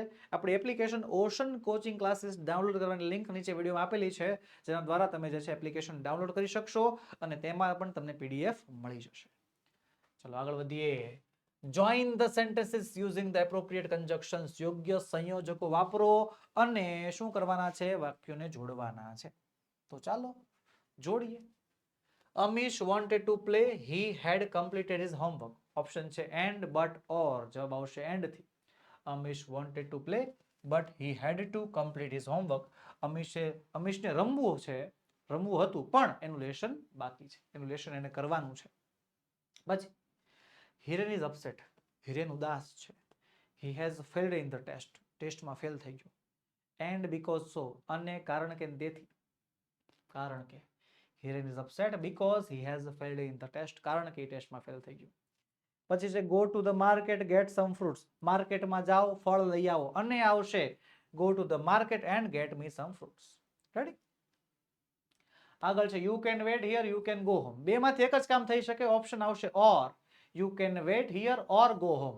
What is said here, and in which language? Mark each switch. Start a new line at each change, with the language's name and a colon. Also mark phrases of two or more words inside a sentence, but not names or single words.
Gujarati: આપણી
English: application Ocean Coaching Classes download
Gujarati: કરવાની લિંક નીચે વિડીયોમાં આપેલી છે, જેના દ્વારા તમે જે છે
English: application download
Gujarati: કરી શકશો અને તેમાં પણ તમને પીડીએફ મળી જશે. ચલો આગળ વધીએ.
English: Join the sentences using the appropriate conjunctions.
Gujarati: યોગ્ય સંયોજકો વાપરો અને શું કરવાના છે? વાક્યોને જોડવાના છે. તો ચાલો જોડીએ.
English: અમીશ wanted to play, he had completed his homework.
Gujarati: ઓપ્શન છે
English: and, but, or.
Gujarati: જવાબ આવશે એન્ડ થી.
English: અમીશ wanted to play but he had to complete his homework.
Gujarati: અમીશને રમવું હતું પણ એનું લેશન બાકી છે, એનું લેશન એને કરવાનું છે. પછી હિરેન
English: is upset.
Gujarati: હિરેન ઉદાસ છે.
English: he has failed in the test.
Gujarati: ટેસ્ટમાં ફેલ થઈ ગયો.
English: and because so.
Gujarati: અને કારણ કે તેથી. કારણ કે
English: Hiren is upset because he has failed in the test.
Gujarati: કારણ કે ટેસ્ટમાં ફેલ થઈ ગયું. પછી છે
English: go to the market, get some fruits.
Gujarati: માર્કેટમાં જાઓ, ફળ લઈ આવો. અને આવશે
English: go to the market and get me some fruits. ready?
Gujarati: આગળ છે
English: you can wait here, you can go home.
Gujarati: બે માંથી એક જ કામ થઈ શકે. ઓપ્શન આવશે ઓર.
English: you can wait here or go home.